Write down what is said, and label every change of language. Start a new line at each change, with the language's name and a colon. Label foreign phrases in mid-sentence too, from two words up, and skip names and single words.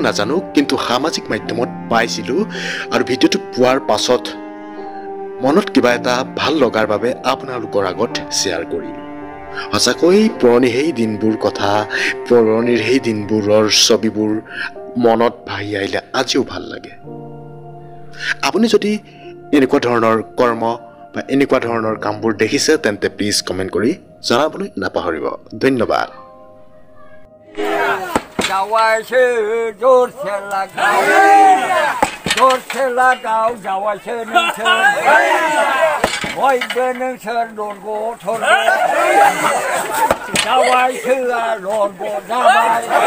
Assamese: নাজানো কিন্তু সামাজিক মাধ্যমত পাইছিলোঁ আৰু ভিডিঅ'টো পোৱাৰ পাছত মনত কিবা এটা ভাল লগাৰ বাবে আপোনালোকৰ আগত শ্বেয়াৰ কৰিলোঁ সঁচাকৈ পুৰণি সেই দিনবোৰ কথা পুৰণিৰ সেই দিনবোৰৰ ছবিবোৰ মনত ভাহি আহিলে আজিও ভাল লাগে আপুনি যদি এনেকুৱা ধৰণৰ কৰ্ম বা এনেকুৱা ধৰণৰ কামবোৰ দেখিছে তেন্তে প্লিজ কমেণ্ট কৰি জনাবলৈ নাপাহৰিব ধন্যবাদ
Bodo: जावायसो जोरसे लागाव जावायसो नोंसोर बयबो नोंसोर लरग' थरग' जावायसोआ लरग' जाबाय